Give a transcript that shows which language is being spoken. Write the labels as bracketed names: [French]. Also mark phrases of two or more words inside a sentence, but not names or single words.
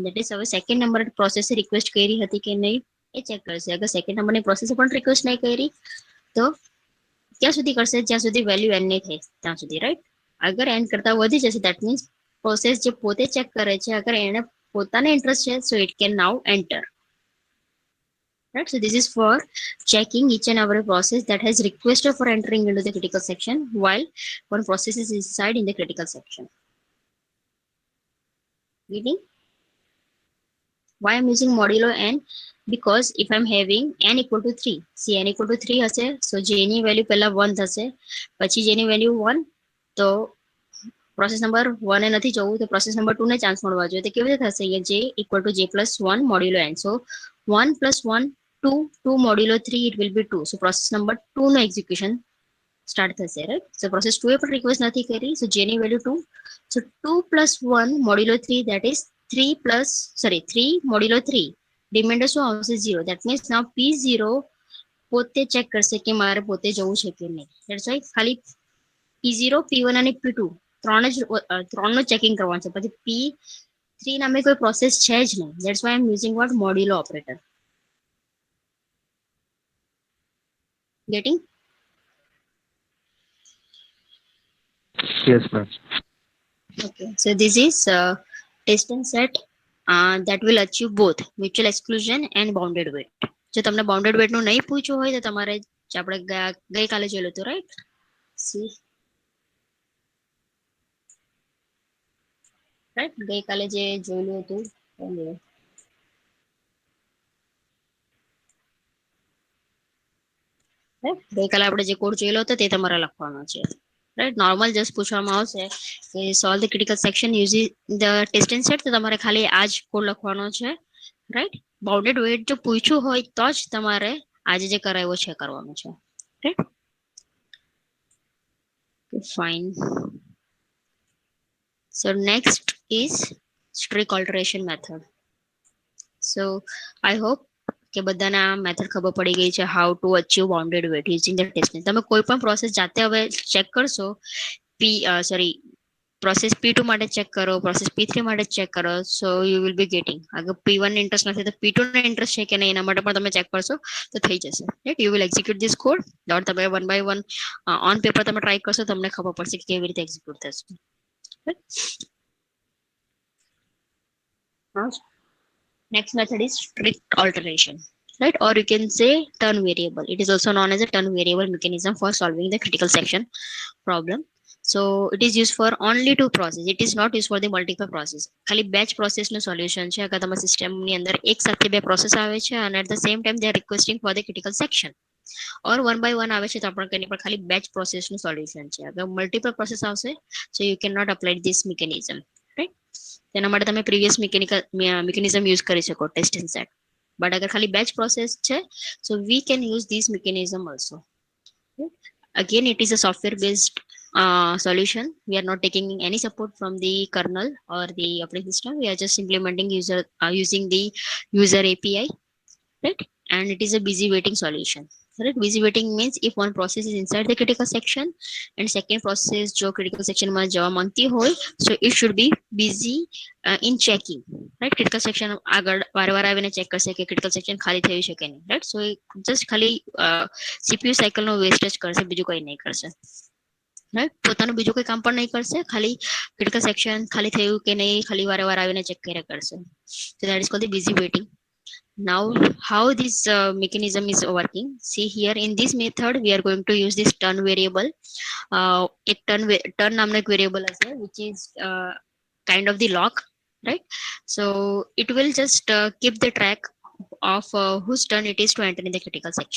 [English] that is [Gujarati] હવે [English] second number [Gujarati] પ્રોસેસે રિક્વેસ્ટ કરી હતી કે નહીં એ ચેક કરશે. અગર સેકન્ડ નંબરની પ્રોસેસે પણ રિક્વેસ્ટ નહીં કરી તો ત્યાં સુધી કરશે જ્યાં સુધી વેલ્યુ n નહીં થાય ત્યાં સુધી, રાઈટ. અગર n કરતા વધી જશે [English] that means process [Gujarati] જે પોતે ચેક કરે છે અગર એને પોતાને ઇન્ટરેસ્ટ છે [English] so it can now enter. Right, so this is for checking each and every process that has requested for entering into the critical section while one process is inside in the critical section. Meaning, why I'm using modulo n? Because if I'm having n equal to 3, see n equal to 3 [Gujarati] હશે, so j ની વેલ્યુ પહેલા 1 થશે, પછી j ની વેલ્યુ 1, તો [English] process number [Gujarati] 1 એ નથી જવું તો [English] process number [Gujarati] 2 ને ચાન્સ મળવા જોઈએ. તો કેવી રીતે થશે? [English] અહીંયા j equal to j+1 મોડ્યુલો n. So 1 + 1 2, 2 modulo 3 it will be 2. So process number 2 [Gujarati] નો [English] execution start [Gujarati] થશે, રાઈટ. [English] so process [Gujarati] 2 એ પણ રિક્વેસ્ટ નથી કરી, સો j ની વેલ્યુ 2. [English] so 2 + 1 modulo 3 that is 3 modulo 3. [Gujarati] રિમાઇન્ડર શું આવશે? 0. [English] that means now P0 [Gujarati] પોતે ચેક કરશે કે મારે પોતે જવું છે કે નહીં. [English] that's why [Gujarati] ખાલી P0, P1 અને P2 ત્રણનું ચેકિંગ કરવાનું છે. પછી P3 નામે કોઈ પ્રોસેસ છે જ નહીં. [English] that's why I am using what modulo operator. Getting? Yes, ma'am. Okay. So this is test and set that will achieve both mutual exclusion and bounded weight. [Gujarati] જો તમને [English] bounded weight [Gujarati] નું નહીં પૂછવું હોય તો તમારે આપણે ગઈકાલે જોયેલું હતું, રાઈટ. [English] see right, [Gujarati] ગઈકાલે જે જોયેલું હતું ગઈકાલે આપણે જે કોડ જોયેલો હતો તે તમારે લખવાનો છે, રાઈટ. [English] normal just [Gujarati] પૂછવામાં આવશે કે [English] solve the critical section using the test and set, [Gujarati] તો તમારે ખાલી આ જ કોડ લખવાનો છે, રાઈટ. [English] bounded weight [Gujarati] જો પૂછ્યું હોય તો જ તમારે આજે જે કરાવ્યો છે કરવાનું છે, રાઈટ. ફાઇન. [English] So next is strict alteration method. So I hope [Gujarati] કે બધાને આ મેથડ ખબર પડી ગઈ છે, [English] how to achieve bounded weight using the test. [Gujarati] તમે કોઈ પણ પ્રોસેસ જાતે હવે ચેક કરશો, પ્રોસેસ P2 માટે ચેક કરો, પ્રોસેસ P3 માટે ચેક કરો, [English] so you will be getting. [Gujarati] અગર P1 ને ઇન્ટરેસ્ટ નથી તો P2 ને ઇન્ટરેસ્ટ છે કે નહીં એના માટે પણ તમે ચેક કરશો તો થઈ જશે, રાઈટ. [English] you will execute this code, or [Gujarati] તમે [English] 1 by 1 on paper [Gujarati] તમે ટ્રાય કરશો, તમને ખબર પડશે કે કેવી રીતે એક્ઝિક્યુટ થશે. [English] Next method is strict alteration, right? Or you can say turn variable. It is also known as a turn variable mechanism for solving the critical section problem. So it is used for only two process. It is not used for the multiple process. [Gujarati] ખાલી [English] batch process [Gujarati] નું solution છે. અગર તમારા સિસ્ટમ ની અંદર એક સાથે બે પ્રોસેસ આવે છે અને [English] at the same time they are requesting for the critical section, or 1 by 1 [Gujarati] આવે છે તો આપણે કઈ પણ ખાલી [English] batch process [Gujarati] નું solution છે. [English] અગર multiple process આવશે so you cannot apply this mechanism, right? [Gujarati] તેના માટે તમે [English] previous mechanism use [Gujarati] કરી શકો, [English] test and set. But [Gujarati] અગર ખાલી [English] batch process છે so we can use this mechanism also. Again, it is a software based solution. We are not taking any support from the kernel or the operating system. We are just implementing using the user API, right? And it is a busy waiting solution, right? Busy waiting means if one process is inside the critical section and second process jo critical section [Gujarati] માં જવા માંગતી હોય, [English] so it should be busy in checking, right? critical section [Gujarati] આગળ વારંવાર આવીને ચેક કરશે કે [English] critical section [Gujarati] ખાલી થયું છે કે નહીં, [English] right? so just [Gujarati] ખાલી [English] CPU cycle [Gujarati] નો wastage કરશે, બીજું કંઈ નહીં કરશે, right? પોતાનું બીજું કોઈ કામ પણ નહીં કરશે, ખાલી [English] critical section [Gujarati] ખાલી થયું કે નહીં ખાલી વારંવાર આવીને ચેક કર્યા કરશે. [English] So that is called the busy waiting. Now how this mechanism is working, see here in this method we are going to use this turn variable. [Gujarati] એક turn નામનો એક variable હશે [English] which is kind of the lock, right? So it will just keep the track of whose turn it is to enter in the critical section.